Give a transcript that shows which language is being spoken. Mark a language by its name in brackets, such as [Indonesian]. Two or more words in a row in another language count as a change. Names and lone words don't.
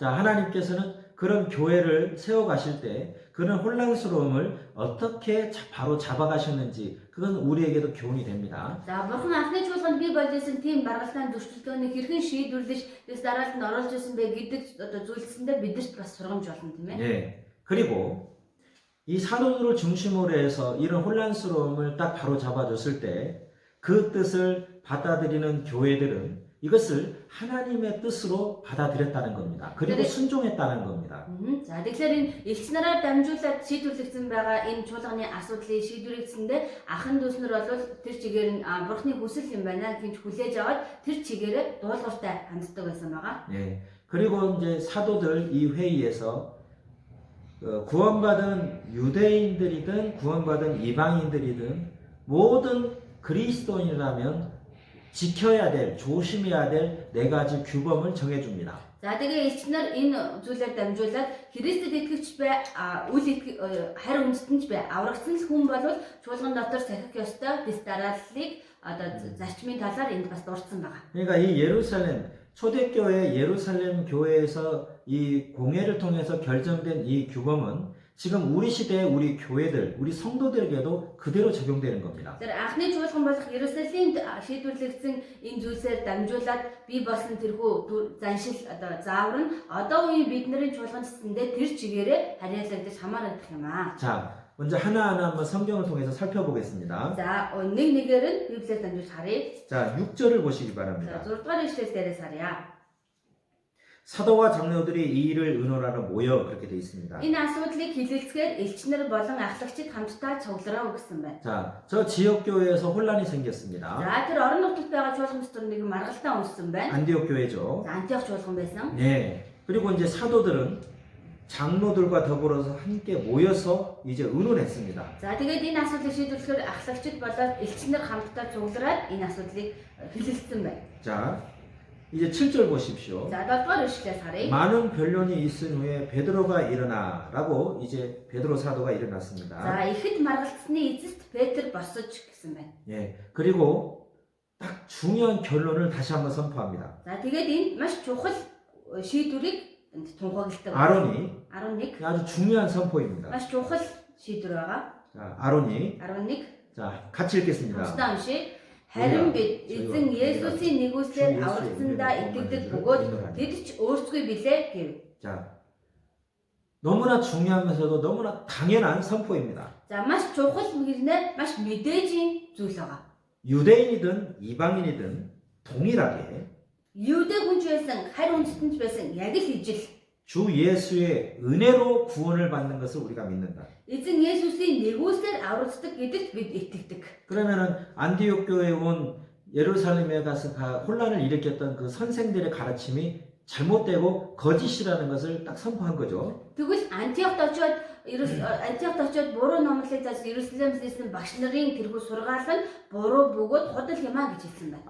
[Korean] 자, 하나님께서는 그런 교회를 세워 가실 때 그런 혼란스러움을 어떻게 바로 잡아가셨는지 그건 우리에게도 교훈이 됩니다. [Mongolian] За бурхан анхны чуулганд бий болсон тийм маргалдаан зөрчилдөөнийг хэрхэн шийдвэрлэж дэстараалд нь оруулж ирсэн бэ гэдэг одоо зүйлсэндээ бидэрт бас сургамж болно тийм ээ. [Korean] 그리고 이 사도들을 중심으로 해서 이런 혼란스러움을 딱 바로 잡아줬을 때 그 뜻을 받아들이는 교회들은 이것을 하나님의 뜻으로 받아들였다는 겁니다. 그리고 순종했다는 겁니다. [Mongolian] За тэгэхээр энэ элч нараар дамжуулаад шийдвэрлэгдсэн байгаа энэ чуулганы асуудлыг шийдвэрлэгдсэндээ ахын дүүснэр бол тэр чигээр нь бурхны хүсэл юм байна гэж хүлээж аваад тэр чигээрээ дуулууртай ханддаг байсан байгаа. [Korean] 그리고 이제 사도들 이 회의에서 구원받은 유대인들이든 구원받은 이방인들이든 모든 그리스도인이라면 지켜야 될, 조심해야 될 네 가지 규범을 정해줍니다. [Mongolian] За тэгээ элч нар энэ зүйлээр дамжуулаад Христэд итгэвч бай, харь үндэстэнч бай, аврагдсан л хүн бол чуулган дотор сахих ёстой дэстарааллыг одоо зарчмын талаар энд бас дурдсан байгаа. [Korean] 그러니까 이 예루살렘 초대교회 예루살렘 교회에서 이 공회를 통해서 결정된 이 규범은 지금 우리 시대의 우리 교회들, 우리 성도들에게도 그대로 적용되는 겁니다. [Mongolian] Тэр анхны чуулган болох Ерүсалимд шийдвэрлэгдсэн энэ зүйлсээр дамжуулаад бий болсон тэрхүү заншил одоо заавар нь одоо үеийн бидний чуулганчсэндээ тэр чигээрээ харьяалагдаж хамаарах юм аа. [Korean] 자, 먼저 하나하나 한번 성경을 통해서 살펴보겠습니다. [Mongolian] За нэг нэгээр нь Библиэд дамжуулж харъя. [Korean] 자, 6절을 보시기 [Mongolian] За [Korean] 바랍니다. [Mongolian] 6 дугаар ишлэл дээрээс харъя. [Korean] 사도와 장로들이 이 일을 의논하러 모여 그렇게 돼 있습니다. [Mongolian] Энэ асуудлыг хилэлцгээр элчнэр болон ахлагчид хамтдаа цуглараа өгсөн байна. [Korean] 자, 저 지역 교회에서 혼란이 생겼습니다. [Mongolian] За тэр орон нутагт байгаа чуулган дотор нэг маргалдаан үүссэн байна. [Korean] 안디옥 교회죠. [Mongolian] За Антиох чуулган байсан. [Korean] 네. 그리고 이제 사도들은 장로들과 더불어서 함께 모여서 이제 의논했습니다. [Mongolian] За тэгээд энэ асуудлыг шийдвэрлэхээр ахлагчид болоод элчнэр хамтдаа цуглараад энэ асуудлыг хилэлцсэн байна. [Korean] 자, 이제 7절 보십시오. [Mongolian] За 7-р ишлээс харъя. [Korean] 많은 변론이 있은 후에 베드로가 일어나라고 이제 베드로 사도가 일어났습니다. [Mongolian] За ихэд маргалцсны эцэст Петр босож гэсэн байна. [Korean] 예. 그리고 딱 중요한 결론을 다시 한번 선포합니다. [Mongolian] За тэгээд энэ маш чухал шийдвэрийг тунхагладаг. [Korean] 아론이 11 아주 중요한 선포입니다. [Mongolian] маш чухал шийдвэр байгаа. [Korean] 자, 아론이 11 자, 같이 읽겠습니다. [Mongolian] хамтдаа уншия. Харин бид эзэн Есүсийн нэгүслээр аврагдсандаа итгэдэг бөгөөд тэд ч өөрсдөө билээ гэв. [Korean] 자, 너무나 중요하면서도 너무나 당연한 선포입니다. [Mongolian] За маш чухал мөрнөө маш мэдээжийн зүйл байгаа. [Korean] 유대인이든 이방인이든 동일하게 [Mongolian] Юудэ хүн ч байсан, харь үндэстэн ч байсан яг л ижил [Korean] 주 예수의 은혜로 구원을 받는 것을 우리가 믿는다. [Mongolian] эзэн Есүсийн нэгүслээр аврагддаг гэдэгт бид итгэдэг. [Korean] 그러면은 안디옥 교회에 온 예루살렘에 가서 혼란을 일으켰던 그 선생들의 가르침이 잘못되고 거짓이라는 것을 딱 선포한 거죠. [Mongolian] Тэгвэл Антиохт очиод буруу номлолыг зааж Иерусалимс ирсэн багш нарын тэрхүү сургаал нь буруу бөгөөд худал юм а гэж хэлсэн байна.